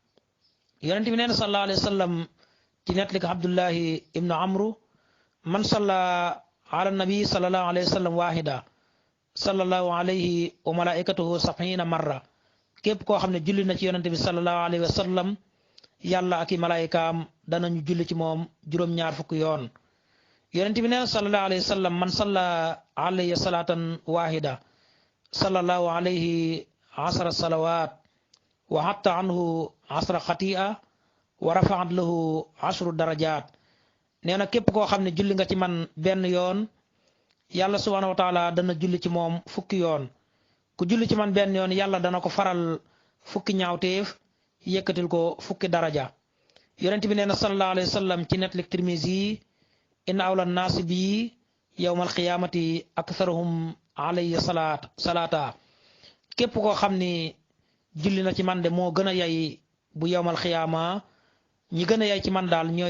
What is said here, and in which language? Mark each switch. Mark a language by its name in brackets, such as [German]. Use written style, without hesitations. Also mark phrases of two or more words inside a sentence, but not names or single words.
[Wolof] yonent bi nee na [Arabic] صلى الله عليه وسلم [Wolof] ci nettali ko abdullahi ibnu amru [Arabic] من صلى على النبي صلى الله عليه وسلم واحدة صلى الله عليه وملائكته سبعين مرة [Wolof] képp koo xam ne julli na ci yonente bi [Arabic] صلى الله عليه وسلم [Wolof] yàlla ak i malaayikaam danañu julli ci moom juróom-ñaar fukk yoon yonente bi nee [Arabic] صلى الله عليه وسلم من صلى عليه صلاة واحدة صلى الله عليه عشر صلوات وحط عنه عشر خطيئات ورفعت له عشر درجات [Wolof] nee na képp koo xam ne julli nga ci man benn yoon yàlla [Arabic] سبحانه وتعالى [Wolof] dana julli ci moom fukki yoon ku julli ci man benn yoon yàlla dana ko faral fukki ñaawteef yëkkatil ko fukki daraja yonent bi nee na [Arabic] صلى الله عليه وسلم [Wolof] ci nettali Tirmizi [Arabic] إن أولى الناس بي يوم القيامة أكثرهم علي صلاة [Wolof] képp koo xam ni julli na ci man de moo gën a yay bu [Arabic] يوم القيامة [Wolof] ñi gën a yay ci man daal ñooy